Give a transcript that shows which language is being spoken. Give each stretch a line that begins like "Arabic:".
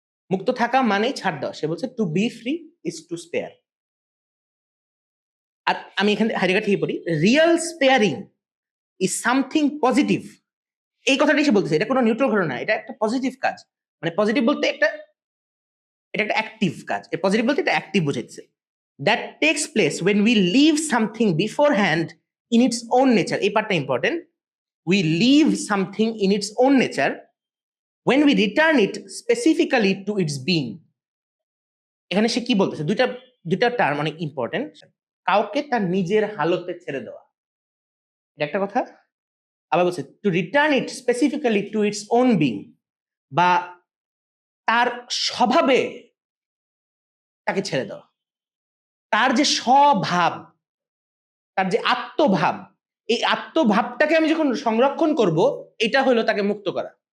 Bangla: মুক্ত থাকা মানেই ছাড় দেওয়া, সে বলছে
English: To be free is to spare.
Bangla: আর আমি এখানে হাইডেগার থেকে পড়ি,
English: real sparing is something positive,
Bangla: এই কথাটাই সে বলতেছে, এটা কোনো নিউট্রাল ঘটনা, এটা একটা পজিটিভ কাজ, মানে পজিটিভ বলতে এটা একটা অ্যাক্টিভ কাজ, পজিটিভ বলতে এটা অ্যাক্টিভ বোঝাচ্ছে।
English: that takes place when we leave something beforehand in its own nature,
Bangla: এই পার্টটা important,
English: we leave something in its own nature when we return it specifically to its being।
Bangla: এখানে সে কি বলতেছে, দুইটা টার্ম অনেক ইম্পর্টেন্ট। কাউকে তার নিজের হালতে ছেড়ে দেওয়া, এটা একটা কথা। আবার বলছে
English: to return it specifically to its own being,
Bangla: বা তার স্বভাবে তাকে ছেড়ে দেওয়া, তার যে স্বভাব, তার যে আত্মভাব, এই আত্মভাবটাকে আমি যখন সংরক্ষণ করব, এটা হলো তাকে মুক্ত করা।